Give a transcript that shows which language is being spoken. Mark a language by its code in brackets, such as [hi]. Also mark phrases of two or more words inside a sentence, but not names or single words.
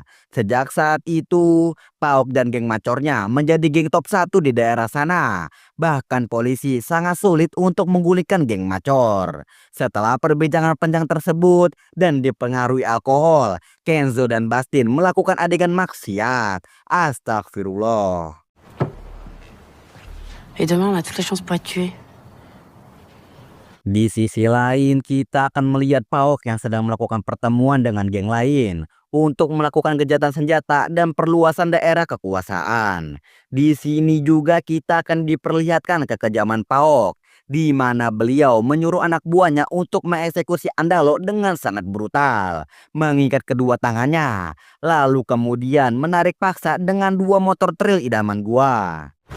[id] Sejak saat itu, Pauk dan geng Macornya menjadi geng top 1 di daerah sana. Bahkan polisi sangat sulit untuk menggulingkan geng Macor. Setelah perbincangan panjang tersebut dan dipengaruhi alkohol, Kenzo dan Bastin melakukan adegan maksiat. Astagfirullah. [fr] Et demain, on a toutes les chances pour être tués. [id] Di sisi lain, kita akan melihat Pauk yang sedang melakukan pertemuan dengan geng lain untuk melakukan gencatan senjata dan perluasan daerah kekuasaan. Di sini juga kita akan diperlihatkan kekejaman Pauk, di mana beliau menyuruh anak buahnya untuk mengeksekusi Andalo dengan sangat brutal, mengikat kedua tangannya, lalu kemudian menarik paksa dengan 2 motor trail idaman gua.